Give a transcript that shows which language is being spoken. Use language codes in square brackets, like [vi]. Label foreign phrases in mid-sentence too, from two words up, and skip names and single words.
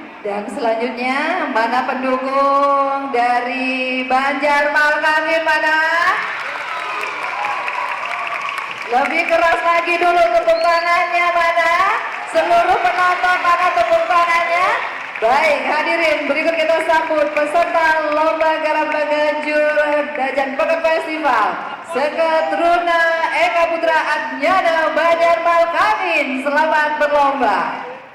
[id] Dan selanjutnya mana pendukung dari Banjar Malkangin mana? Lebih keras lagi dulu tepuk tangannya mana? Seluruh penonton mana tepuk tangannya? Baik, hadirin, berikut kita sambut peserta Lomba Baleganjur Dajan Peken Festival Teruna Eka Putra Banjar Malkangin. Selamat berlomba.